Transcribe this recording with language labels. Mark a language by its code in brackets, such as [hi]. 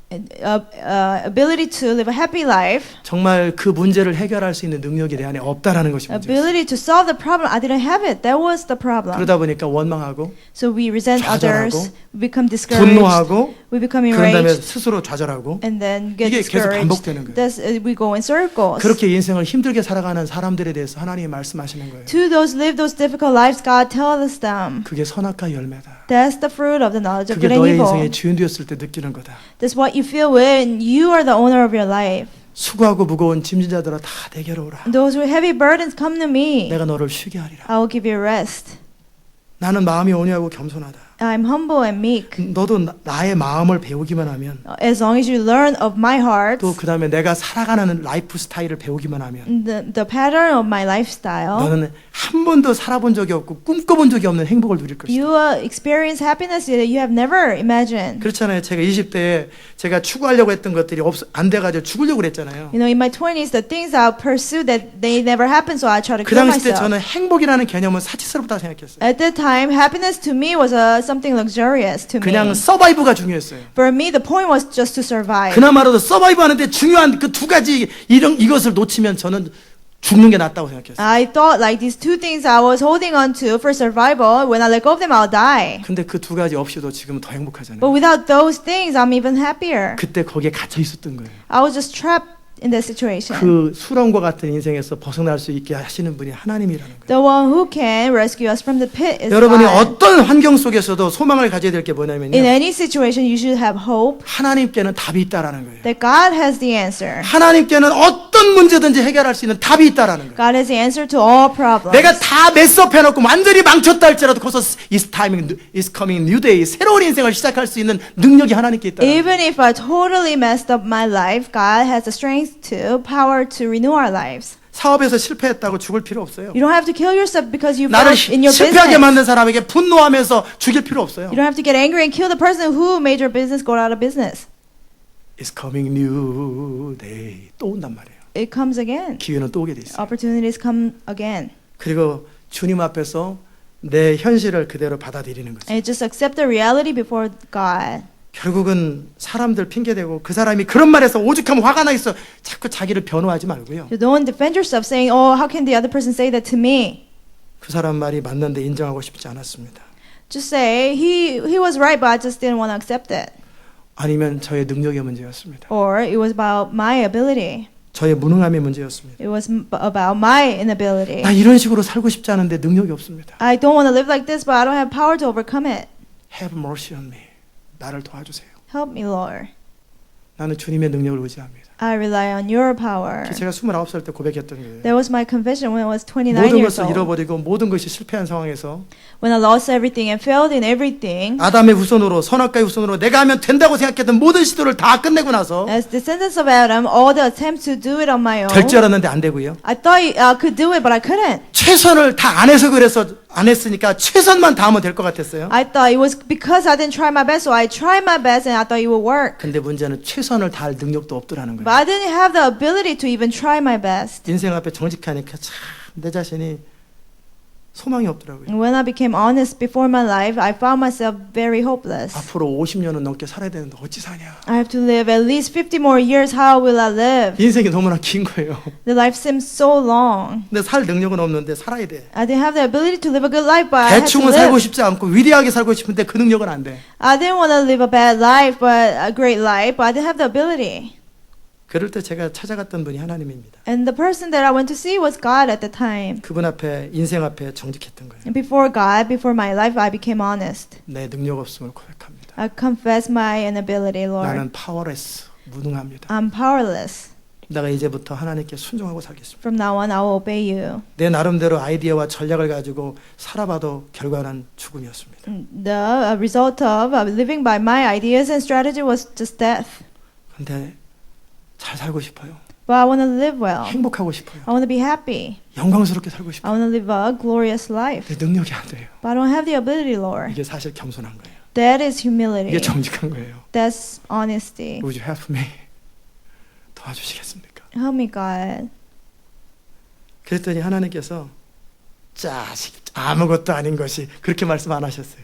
[en] Ability to live a happy life. [ko] 정말 그 문제를 해결할 수 있는 능력이 내 안에 없다라는 것이 문제예요. [en] Ability to solve the problem. I didn't have it. That was the problem. [ko] 그러다 보니까 원망하고 [en] So we resent [ko] 좌절하고, [en] others. We become discouraged. [ko] 분노하고 [en] We become [ko] 그런 다음에 [en] enraged. [ko] 스스로 좌절하고 [en] And then get [ko] 이게 계속 [en] discouraged. [ko] 반복되는 거예요. [en] That's, we go in circles. [ko] 그렇게 인생을 힘들게 살아가는 사람들에 대해서 하나님이 말씀하시는 거예요. [en] To those live those difficult lives, God tells them. [ko] 그게 선악과 열매다. [en] That's the fruit of the knowledge of [ko] 그게 [en] good and [ko] 너의 [en] evil. [ko] 인생의 주인 되었을 때 느끼는 거다. [en] That's what you feel when you are the owner of your life. [ko] 수고하고 무거운 짐진 자들아 다 내게로 오라. [en] Those with heavy burdens come to me. [ko] 내가 너를 쉬게 하리라. [en] I will give you rest. [ko] 나는 마음이 온유하고 겸손하다. [en] I'm humble and meek. [ko] 너도 나의 마음을 배우기만 하면 [en] As long as you learn of my heart, [ko] 또 그 다음에 내가 살아가는 라이프 스타일을 배우기만 하면 [en] the pattern of my lifestyle, [ko] 너는 한 번도 살아본 적이 없고 꿈꿔본 적이 없는 행복을 누릴 것이다. [en] you experience happiness that you have never imagined. [ko] 그렇잖아요. 제가 20대에 제가 추구하려고 했던 것들이 안 돼가지고 죽으려고 그랬잖아요. [en] You know, in my 20s, the things I pursued that they never happened, so I try to [ko] 그 [en] kill [ko] 당시 때 [en] myself. [ko] 저는 행복이라는 개념은 사치스럽다고 생각했어요. [en] At that time, happiness to me was something luxurious to [ko] 그냥 [en] me. [ko] 서바이브가 중요했어요. [en] For me, the point was just to survive. [ko] 그나마라도 서바이브 하는데 중요한 그 두 가지 이것을 놓치면 저는 죽는 게 낫다고 생각했어요. [en] I thought like these two things I was holding on to for survival, when I let go of them, I'll die. [ko] 근데 그 두 가지 없이도 지금 더 행복하잖아요. [en] But without those things, I'm even happier. [ko] 그때 거기에 갇혀 있었던 거예요. [en] I was just trapped in that situation. [ko] 그 수렁과 같은 인생에서 벗어날 수 있게 하시는 분이 하나님이라는 거예요. [en] The one who can rescue us from the pit is [ko] 여러분이 [en] God. [ko] 어떤 환경 속에서도 소망을 가져야 될 게 뭐냐면요. [en] In any situation, you should have hope [ko] 하나님께는 답이 있다라는 거예요. [en] that God has the answer. [ko] 하나님께는 어떤 문제든지 해결할 수 있는 답이 있다라는 거예요. [en] God has the answer to all problems. [ko] 내가 다 메스업 해놓고 완전히 망쳤다 할지라도 거기서 [en] is coming new day [ko] 새로운 인생을 시작할 수 있는 능력이 하나님께 있다. [en] Even if I totally messed up my life, God has the strength to, power to renew our lives. [ko] 사업에서 실패했다고 죽을 필요 없어요. [en] You don't have to kill yourself because you [ko] 나를 [en] failed in your [ko] 실패하게 만든 사람에게 분노하면서 죽일 필요 없어요. [en] You don't have to get angry and kill the person who made your business go out of business. It's coming new day. [ko] 또 온단 말이에요. [en] It comes again. [ko] 기회는 또 오게 돼 있어요. [en] Opportunities come again. [ko] 그리고 주님 앞에서 내 현실을 그대로 받아들이는 거죠. [en] And just accept the reality before God. [ko] 결국은 사람들 핑계대고 그 사람이 그런 말해서 오죽하면 화가 나 있어. 자꾸 자기를 변호하지 말고요. [en] You don't defend yourself saying, "Oh, how can the other person say that to me?" [ko] 그 사람 말이 맞는데 인정하고 싶지 않았습니다. [en] Just say, "He was right, but I just didn't want to accept it." [ko] 아니면 저의 능력의 문제였습니다. [en] Or it was about my ability. [ko] 저의 무능함의 문제였습니다. [en] It was about my inability. [ko] 나 이런 식으로 살고 싶지 않은데 능력이 없습니다. [en] I don't want to live like this, but I don't have power to overcome it. Have mercy on me. [ko] 나를 도와주세요. [en] Help me, Lord. [ko] 나는 주님의 능력을 의지합니다. [en] I rely on your power. [ko] 제가 29살 때 고백했던 거예요. [en] That was my confession when I was 29 [ko] 모든 [en] years [ko] 것을 [en] old. [ko] 잃어버리고 모든 것이 실패한 상황에서 [en] When I lost everything and failed in everything, [ko] 아담의 후손으로 선악과의 후손으로 내가 하면 된다고 생각했던 모든 시도를 다 끝내고 나서 [en] as descendants of Adam, all the attempts to do it on my [ko] 될 줄 [en] own, [ko] 알았는데 안 되고요. [en] I thought I could do it, but I couldn't. [ko] 최선을 다 안 해서 그래서 안 했으니까 최선만 다하면 될 것 같았어요. [en] I thought it was because I didn't try my best, so I tried my best and I thought it would work. [ko] 근데 문제는 최선을 다할 능력도 없더라는 [en] But [ko] 거예요. [en] I didn't have the ability to even try my best. [ko] 인생 앞에 정직하니까 참 내 자신이 소망이 없더라고요. [en] And when I became honest before my life, I found myself very hopeless. [ko] 앞으로 50년은 넘게 살아야 되는데 어찌 사냐. [en] I have to live at least 50 more years. How will I live? [ko] 인생이 너무나 긴 거예요. [en] The life seems so long. [ko] 근데 살 능력은 없는데 살아야 돼. [en] I didn't have the ability to live a good life, but I had to [ko] 대충은 살고 [en] live. [ko] 싶지 않고 위대하게 살고 싶은데 그 능력은 안 돼. [en] I didn't want to live a bad life, but a great life, but I didn't have the ability. [ko] 그럴 때 제가 찾아갔던 분이 하나님입니다. [en] And the person that I went to see was God at the time. [ko] 그분 앞에 인생 앞에 정직했던 거예요. [en] And before God, before my life, I became honest. [ko] 내 능력 없음을 고백합니다. [en] I confess my inability, Lord. [ko] 나는 powerless, 무능합니다. [en] I'm powerless. [ko] 내가 이제부터 하나님께 순종하고 살겠습니다. [en] From now on, I will obey you. [ko] 내 나름대로 아이디어와 전략을 가지고 살아봐도 결과는 죽음이었습니다. [en] The result of living by my ideas and strategy was just death. [ko] 근데 잘 살고 싶어요. [en] But I want to live well. [ko] 행복하고 싶어요. [en] I want to be happy. [ko] 영광스럽게 살고 [en] I [ko] 싶어요. [en] want to live a glorious life. [ko] 내 능력이 안 돼요. [en] But I don't have the ability, Lord. [ko] 이게 사실 겸손한 거예요. [en] That is humility. [ko] 이게 정직한 거예요. [en] That's honesty. Would you help me? [ko] 도와주시겠습니까? [en] Help me, God. [ko] 그랬더니 하나님께서 자식 아무것도 아닌 것이 그렇게 말씀 안 하셨어요.